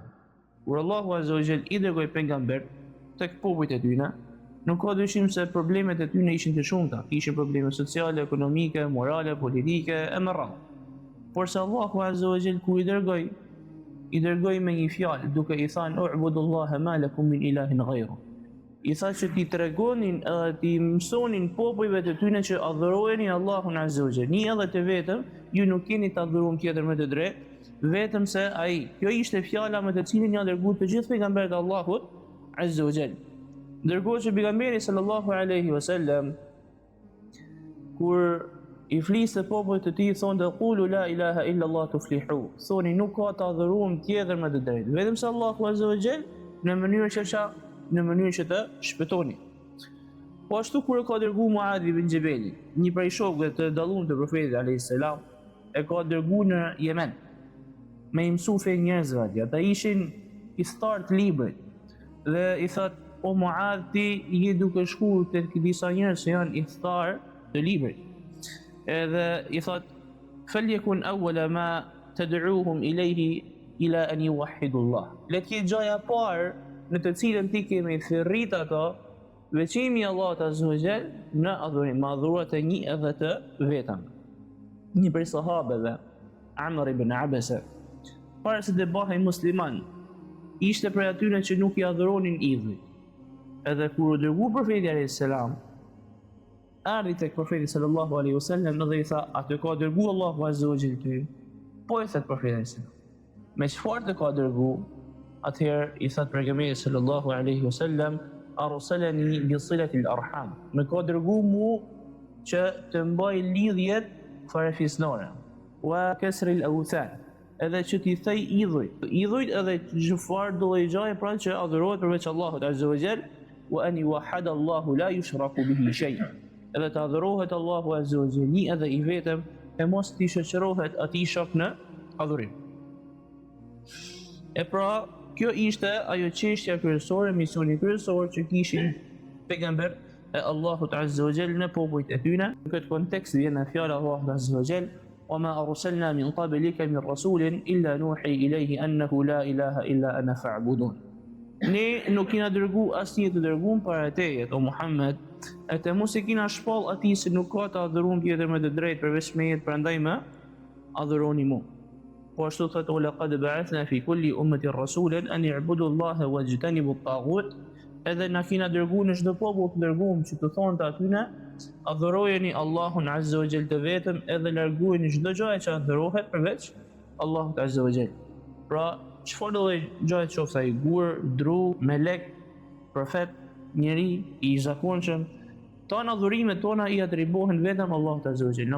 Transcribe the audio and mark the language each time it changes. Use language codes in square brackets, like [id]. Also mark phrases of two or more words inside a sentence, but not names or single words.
[sq] Kur Allahu [ar] عز وجل [sq] i dërgoi pejgamber tek popujt e tyre, nuk ka dyshim se problemet e tyre ishin të shumta, kishin probleme sociale, ekonomike, morale, politike e më radhë. Por se Allahu [ar] عز وجل [sq] ku i dërgoi me një fjalë duke i thënë: [ar] "اعبدوا الله ما لكم من إله غيره." [sq] I tha që ti tregonin edhe ti mësonin popujve të tyre që adhurojeni Allahun [ar] عز وجل, [sq] një edhe të vetëm, ju nuk keni të adhuruar tjetër me të drejtë, vetëm se ai. Kjo ishte fjala me të cilin janë dërguar të gjithë pejgamberët e Allahut [ar] عز وجل. [sq] Ndërkohë që pejgamberi [ar] صلى الله عليه وسلم [sq] kur i fliste popujt të tij thonë: [ar] "قولوا لا إله إلا الله تفلحوا." [sq] Thoni nuk ka të adhuruar tjetër me të drejtë, vetëm se Allahu [ar] عز وجل [sq] në mënyrë që të shpëtoni. Po ashtu kur e ka dërguar Muadh ibn Jabali, një prej shokëve të dalluar të profetit [ar] عليه السلام, [sq] e ka dërguar në Yemen me i mësu fe njerëzve atje. Ata ishin i thart librit dhe i thot: "O Muadh, ti je duke shkuar tek disa njerëz që janë i thar të librit." Edhe i thot: [ar] "فليكن أول ما تدعوهم إليه إلى أن يوحدوا الله." [sq] Le të jetë gjaja parë në të cilën ti kemi thirrit ato veçimi i Allahut [ar] عز وجل [sq] në adhurim, me adhuruar të një edhe të vetëm. Një prej sahabeve, Amr ibn Abasa, para se të bëhej musliman, ishte prej atyre që nuk i adhuronin idhujt. Edhe kur u dërgua profeti [ar] عليه السلام, [sq] ardhi tek profeti [ar] صلى الله عليه وسلم [sq] dhe i tha: "A të ka dërguar Allahu [ar] عز وجل [sq] ty?" Po i thot profeti, me çfarë të ka dërgu? Atëherë i thot pejgamberi [ar] صلى الله عليه وسلم أرسلني بصلة الأرحام. [sq] Me ka dërgu mu që të mbaj lidhjet farefisnore. [ar] وكسر الأوثان. [sq] Edhe që t'i thej idhujt edhe çfarë do i gjaje pra që adhurohet përveç Allahut [ar] عز وجل, وأن يوحد الله لا يشرك به شيء. [sq] Edhe të adhurohet Allahu [ar] عز وجل [sq] një edhe i vetëm e mos t'i shoqërohet atij shok në adhurim. E pra, kjo ishte ajo çështja kryesore, misioni kryesor që kishin pejgamber e Allahut [ar] عز وجل [sq] në popujt e tyre. Në këtë kontekst vjen fjala Allahu [ar] عز وجل: وما أرسلنا من قبلك من رسول إلا نوحي إليه أنه لا إله إلا أنا فاعبدون. [sq] Ne nuk kena dërgu asnjë të dërguar para teje, o Muhammed, e të mos e kena shpall atij se nuk ka të adhuruar tjetër me të drejtë përveç meje, prandaj më adhuroni mua. Po ashtu thotë: [ar] "لقد بعثنا في كل أمة رسولا أن اعبدوا الله واجتنبوا الطاغوت." [sq] Edhe na kena dërguar në çdo popull të dërguar që të thonë të atyne: adhurojeni Allahun [ar] عز وجل [sq] të vetëm edhe largojeni çdo gjë që adhurohet përveç Allahut [ar] عز وجل. [sq] Pra, çfarë do gjë të qoftë ai gur, dru, melek, profet, njeri i zakonshëm, tonë adhurimet tona i atribuohen vetëm Allahut [ar] عز وجل.